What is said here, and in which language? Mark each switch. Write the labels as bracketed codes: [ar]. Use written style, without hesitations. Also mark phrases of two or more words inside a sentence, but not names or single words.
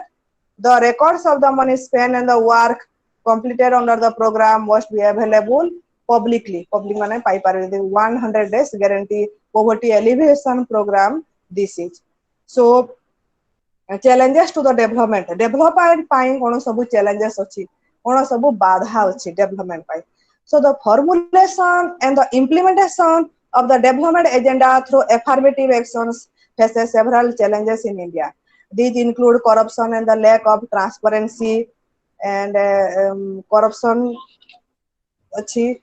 [en] The records of the money spent and the work completed under the program must be available publicly. [or] Public ମାନେ ପାଇ ପାରିବେ. [en] The 100 days guarantee poverty alleviation program this is. So challenges to the development [or] ପାଇଁ କଣ ସବୁ challenges ଅଛି, କଣ ସବୁ ବାଧା ଅଛି development ପାଇଁ. [en] So the formulation and the implementation of the development agenda through affirmative actions faces several challenges in India. These include corruption and the lack of transparency, and corruption achi.